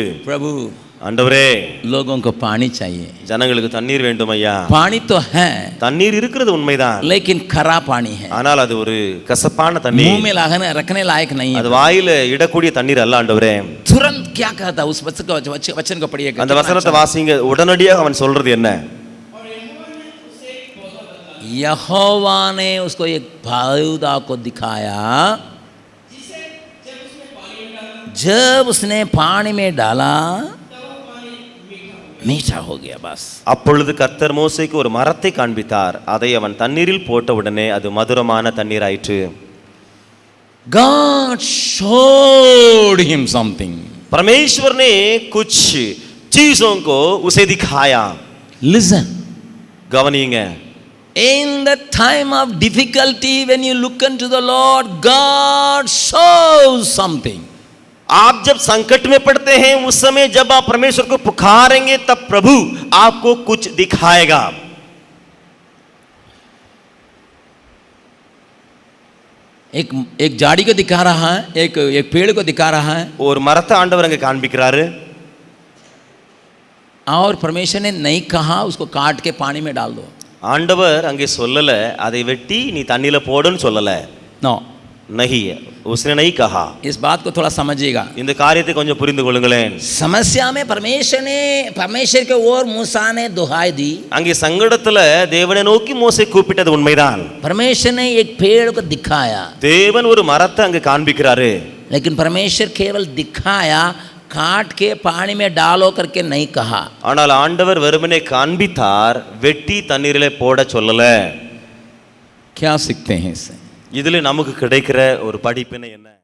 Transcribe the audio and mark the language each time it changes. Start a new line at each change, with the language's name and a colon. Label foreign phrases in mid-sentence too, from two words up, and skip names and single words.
Hindi: प्रभु
Tamil: ஆண்டவரே,
Hindi: लोगों को पानी चाहिए.
Tamil: ஜனங்களுக்கு தண்ணீர் வேண்டும் ஐயா.
Hindi: पानी तो है,
Tamil: தண்ணீர் இருக்கிறது உண்மைதான்,
Hindi: लेकिन खरा पानी है.
Tamil: ஆனால் அது ஒரு கசப்பான தண்ணீர்,
Hindi: मुंह में रखने लायक नहीं है.
Tamil: அது வாயில இடக்கூடிய தண்ணீர் அல்ல ஆண்டவரே.
Hindi: तुरंत क्या कहता उस वचन को पढ़िए.
Tamil: அந்த வசனத்தை வாசிங்க. உடனடியாக அவன் சொல்றது என்ன.
Hindi: यहोवा ने उसको एक फायदा को दिखाया, जब उसने पानी में डाला मीठा हो गया. बस
Tamil: அப்பொழுது கர்த்தர் மோசேக்கு ஒரு மரத்தை காண்பித்தார், அதை அவன் தண்ணீரில் போட்ட உடனே அது மதுரமான தண்ணீர் ஆயிற்று.
English: God showed him something.
Hindi: परमेश्वर ने कुछ चीजों को उसे दिखाया.
English: Listen. गवनिंगे. In the time of difficulty, when you look unto the Lord, God shows something.
Hindi: आप जब संकट में पड़ते हैं, उस समय जब आप परमेश्वर को पुकारेंगे, तब प्रभु आपको कुछ दिखाएगा. एक झाड़ी को दिखा रहा है, एक पेड़ को दिखा रहा है.
Tamil: और மரத்த ஆண்டவர் அங்கே काண்பிக்கிறாரு.
Hindi: और परमेश्वर ने नहीं कहा उसको काट के पानी में डाल दो.
Tamil: ஆண்டவர் அங்கே சொல்லல, அதை வெட்டி நீ தண்ணில போடுன்னு சொல்லல.
Hindi: नो, नहीं, उसने नहीं कहा. इस बात को थोड़ा समझिएगा.
Tamil: இந்த காரியத்தை கொஞ்சம் புரிந்து கொள்ளுங்களேன்.
Hindi: समस्या में परमेश्वर के ओर मूसा ने दुहाई दी.
Tamil: அங்கே சங்கடத்துல தேவனை நோக்கி மோசே கூப்பிட்டது உண்மைதான்.
Hindi: परमेश्वर ने एक पेड़ को दिखाया.
Tamil: தேவன் ஒரு மரத்தை அங்கே காண்பிக்கிறாரு.
Hindi: लेकिन परमेश्वर केवल दिखाया, काट के पानी में डालो करके नहीं कहा.
Tamil: ஆனால் ஆண்டவர் வெறுமனே காண்பித்தார், வெட்டி தண்ணீரிலே போட சொல்லல.
Hindi: क्या सीखते हैं इससे?
Tamil: இதிலே நமக்கு கிடைக்கிற ஒரு படிப்பினை என்ன?